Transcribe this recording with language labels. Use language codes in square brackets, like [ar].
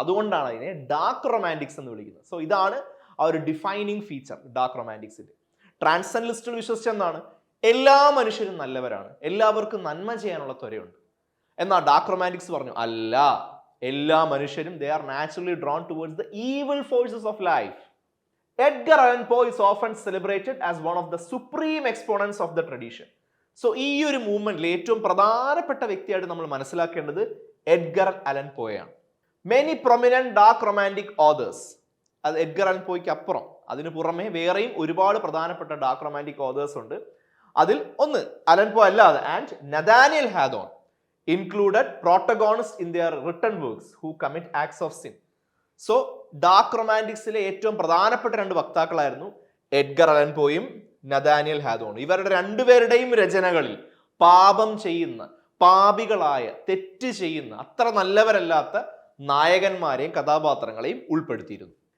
[ml] അതുകൊണ്ടാണ് അതിനെ ഡാർക്ക് റൊമാന്റിക്സ് എന്ന് വിളിക്കുന്നത്. സോ ഇതാണ് ആ ഒരു ഡിഫൈനിങ് ഫീച്ചർ ഡാർക്ക് റൊമാന്റിക്സിന്റെ. ട്രാൻസെൻഡന്റലിസ്റ്റുകൾ വിശ്വസിച്ചെന്നാണ് എല്ലാ മനുഷ്യരും നല്ലവരാണ്, എല്ലാവർക്കും നന്മ ചെയ്യാനുള്ള ത്വരയുണ്ട്. എന്നാൽ ഡാർക്ക് റൊമാന്റിക്സ് പറഞ്ഞു അല്ല, എല്ലാ മനുഷ്യരും they are naturally drone towards the evil forces of life. [en] Edgar Allan Poe is often celebrated as one of the supreme exponents of the tradition. [ml] So ഈ ഒരു മൂവ്മെന്റിൽ ഏറ്റവും പ്രധാനപ്പെട്ട വ്യക്തിയായിട്ട് നമ്മൾ മനസ്സിലാക്കേണ്ടത് എഡ്ഗർ അലൻ പോയാണ്. Many prominent dark romantic authors, അത് എഡ്ഗർ അലൻ പോയ്ക്ക് അപ്പുറം അതിന് പുറമെ വേറെയും ഒരുപാട് പ്രധാനപ്പെട്ട ഡാർക്ക് റൊമാന്റിക് ഓതേഴ്സ് ഉണ്ട്. അതിൽ ഒന്ന് അലൻ പോ അല്ലാതെ and Nathaniel ഹാദോൺ [en] included protagonists in their written works who commit acts of sin. [ml] So dark റൊമാന്റിക്സിലെ ഏറ്റവും പ്രധാനപ്പെട്ട രണ്ട് വക്താക്കളായിരുന്നു എഡ്ഗർ അലൻ പോയും നഥാനിയൽ ഹാദോണും. ഇവരുടെ രണ്ടുപേരുടെയും രചനകളിൽ പാപം ചെയ്യുന്ന, പാപികളായ, തെറ്റ് ചെയ്യുന്ന, അത്ര നല്ലവരല്ലാത്ത നായകന്മാരെയും കഥാപാത്രങ്ങളെയും ഉൾപ്പെടുത്തിയിരുന്നു.